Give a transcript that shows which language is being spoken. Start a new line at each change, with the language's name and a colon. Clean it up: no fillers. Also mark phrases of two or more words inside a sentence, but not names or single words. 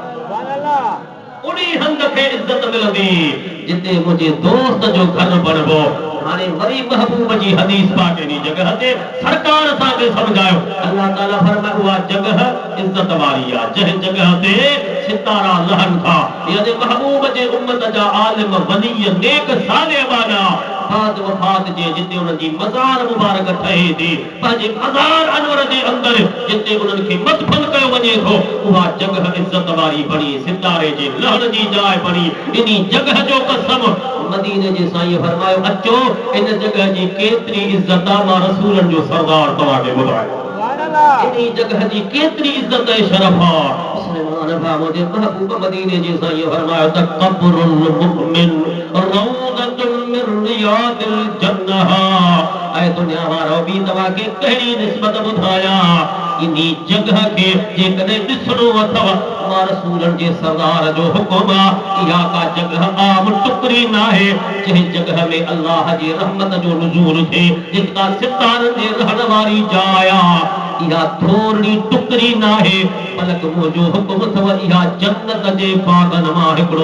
Sindhi: उन्ही हंध खे इज्जत मिलंदी जिते मुंहिंजे दोस्त जो घर बणबो हाणे वरी महबूब जी हदीस पाक इन जगह ते सरकार असांखे समझायो अल्लाह ताला फरमाए उहा जगह इज्जत वारी आहे जंहिं जगह ते सितारा लहन था यानी महबूब जे उम्मत जा आलिम वली नेक साले वाला बाद वफात जे जिते उन्हनि जी मज़ार मुबारक ठहे थी पंहिंजे मज़ार अनवर जे अंदरि जिते उन्हनि खे मदफन कयो वञे थो उहा जगह इज्जत वारी बणी सितारे जे लहण जी जाइ बणी इन्ही जगह जो कसम मदीने जे साईं फरमायो अचो इन जगह जी केतिरी इज्जत आहे मां रसूलनि जो सरदार तव्हांखे ॿुधायो इन्ही जगह जी केतिरी इज्जत ऐं शरफ आहे मुंहिंजे महबूब मदीने जे साईं फरमायो त
Arabic: قبر المؤمن روضة من رياض الجنة
Sindhi: ऐं दुनिया वारो बि तव्हांखे कहिड़ी निस्बत ॿुधायां इन्ही जगह खे जेकॾहिं ॾिसणो अथव मां रसूलनि जे सरदार जो हुकुम आहे इहा का जगह आम टुकड़ी नाहे जंहिं जगह में अल्लाह जी रहमत जो नुज़ूल थिए जेका सितारनि जे रहण वारी जाइ आहे इहा थोरी टुकड़ी नाहे बल्कि मुंहिंजो हुकुम अथव इहा जन्नत जे बागनि मां हिकिड़ो